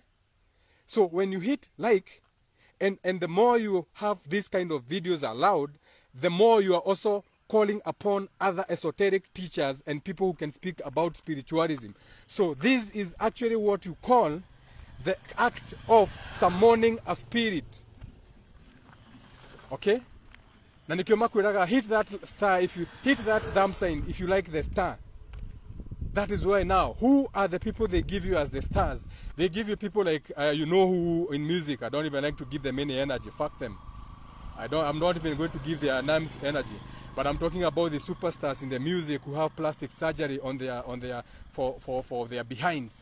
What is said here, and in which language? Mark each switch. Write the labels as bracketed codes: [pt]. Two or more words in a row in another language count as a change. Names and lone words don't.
[en] So when you hit like, and the more you have these kind of videos allowed, the more you are also calling upon other esoteric teachers and people who can speak about spiritualism. So this is actually what you call the act of summoning a spirit. [mer] Okay? Na nikioma kuiraga, [en] hit that star. If you hit that thumb sign, if you like the star, that is why now, who are the people they give you as the stars? They give you people like, you know who in music. I don't even like to give them any energy. Fuck them. I'm not even going to give their names energy. But I'm talking about the superstars in the music who have plastic surgery on their for their behinds.